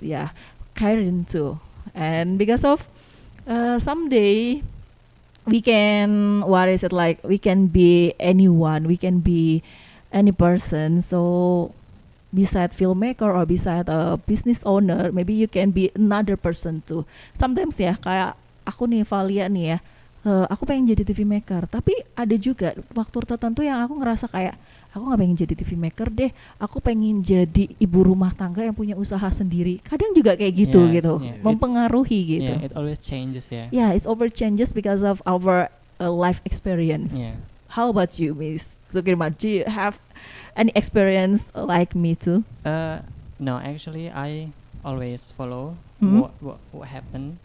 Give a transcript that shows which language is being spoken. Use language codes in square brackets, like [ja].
[en] Yeah, Karen too, and because of someday we can what is it like we can be anyone, we can be any person. So beside filmmaker or beside a business owner, maybe you can be another person too. [id] Sometimes ya kayak aku nih Valia nih ya, aku pengen jadi TV maker, tapi ada juga waktu tertentu yang aku ngerasa kayak aku nggak pengen jadi TV maker deh, aku pengen jadi ibu rumah tangga yang punya usaha sendiri. Kadang juga kayak gitu [en] Yes, [id] gitu, [en] yeah. [id] mempengaruhi gitu. [en] Yeah, it always changes. Yeah. Yeah, it's over changes because of our life experience. Yeah. How about you, Miss Sukirma? Do you have any experience like me too? No, actually, I always follow Mhm. what happened